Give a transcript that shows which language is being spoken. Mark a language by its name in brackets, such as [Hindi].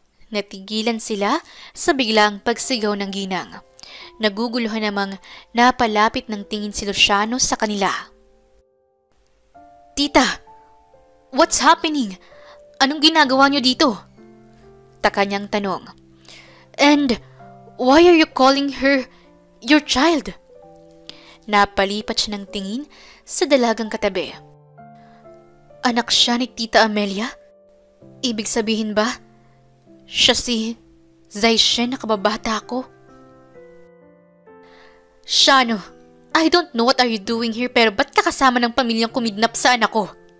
[Filipino] Natigilan sila sa biglang pagsigaw ng ginang. Naguguluhan namang napalapit ng tingin si Luciano sa kanila. Tita, [English] what's happening? [Filipino] Anong ginagawa niyo dito? Taka niyang tanong. [English] And why are you calling her your child? [Filipino] Napalipat siya ng tingin sa dalagang katabi. Anak siya ni Tita Amelia? Ibig sabihin ba, siya si Zaishen na kababata ko? Shano, [English] I don't know what are you doing here [Filipino] pero ba't ka kasama ng pamilyang kumidnap sa anak ko?